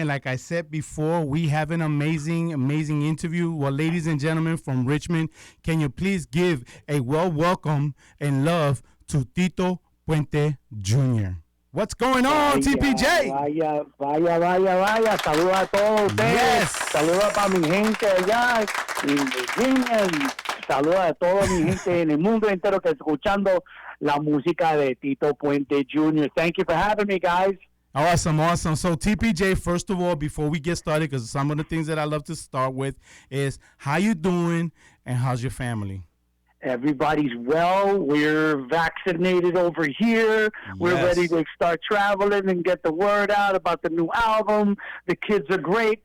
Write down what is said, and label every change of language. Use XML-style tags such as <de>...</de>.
<en>Like I said before, we have an amazing interview. Well, ladies and gentlemen from Richmond, can you please give a welcome and love to Tito Puente Jr.? What's going on, TPJ?</en> <es>Vaya. Saludos a todos ustedes.</es> <en>Yes.</en> <es>Saludos para mi gente allá en Virginia. Y saludos a toda mi gente en el mundo entero que está escuchando la música de Tito Puente Jr.</es> <en>Thank you for having me, guys. Awesome. So, TPJ, first of all, before we get started, because some of the things that I love to start with is how you doing and how's your family? Everybody's well. We're vaccinated over here. We're ready to start traveling and get the word out about the new album. The kids are great.</en>